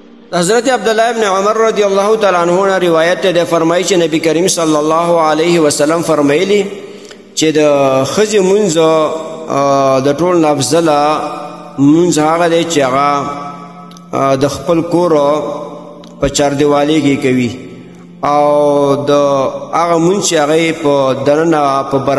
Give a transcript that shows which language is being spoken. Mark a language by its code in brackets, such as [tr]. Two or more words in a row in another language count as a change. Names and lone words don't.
[ps] حضرت عبداللہ ابن عمر [ar] رضی اللہ تعالیٰ عنہ [ps] روایت ته فرمایي چې نبی کریم [ar] صلی الله علیه وسلم [ps] فرمایلی چې د ښځې مونځ د ټول نه افضله مونځ هغه دی چې هغه د خپل کور په چاردیوالۍ کې کوي او د هغه مونځ چې هغه په دننه په